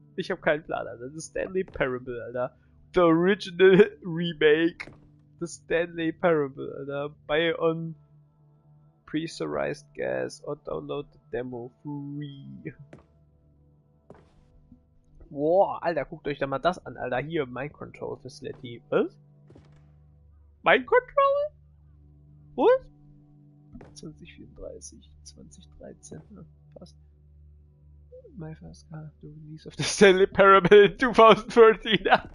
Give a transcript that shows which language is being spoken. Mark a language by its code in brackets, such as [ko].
[de] Ich habe keinen Plan, Alter. Das ist Stanley Parable, Alter. [en] The original remake. The Stanley Parable, Alter. Buy on pressurized gas or download the demo free. [de] Wow, Alter, guckt euch da mal das an, Alter. Hier, Mind Control Facility. Was? Mind Control? Was? 2034, 2013, ja, passt. [en] My first car, the release of the Stanley Parable in 2013.